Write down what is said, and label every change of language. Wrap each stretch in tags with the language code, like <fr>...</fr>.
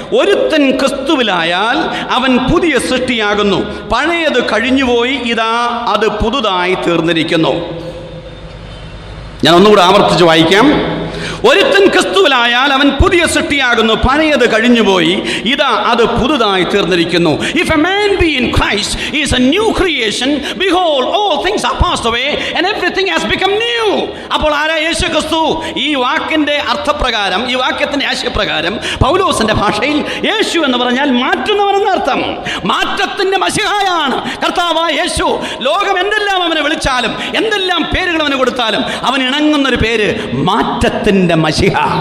<ml>ഒരുത്തൻ ക്രിസ്തുവിലായാൽ അവൻ പുതിയ സൃഷ്ടിയാകുന്നു, പഴയത് കഴിഞ്ഞുപോയി, ഇതാ അത് പുതുതായി തീർന്നിരിക്കുന്നു. ഞാൻ ഒന്നുകൂടെ ആവർത്തിച്ച് വായിക്കാം. ഒരുത്തൻ ക്രിസ്തുവിലായാൽ അവൻ പുതിയ സൃഷ്ടിയാകുന്നു, പഴയത് കഴിഞ്ഞുപോയി, ഇതാ അത് പുതുതായി തീർന്നിരിക്കുന്നു.</ml> <en>If a man be in Christ, he is a new creation. Behold, all things are passed away and everything has become new.</en> <ml>അപ്പോൾ ആരാ യേശു ക്രിസ്തു? ഈ വാക്കിന്റെ അർത്ഥപ്രകാരം, ഈ വാക്യത്തിന്റെ ആശയപ്രകാരം പൗലോസിന്റെ ഭാഷയിൽ യേശു എന്ന് പറഞ്ഞാൽ മാറ്റുന്നവനെന്ന് അർത്ഥം. മാറ്റത്തിന്റെ മശിഹായാണ് കർത്താവായ യേശു. ലോകം എന്തെല്ലാം അവനെ വിളിച്ചാലും, എന്തെല്ലാം പേരുകൾ അവന് കൊടുത്താലും അവൻ ഇണങ്ങുന്നൊരു പേര് മാറ്റത്തിന്റെ മശിഹ.</ml>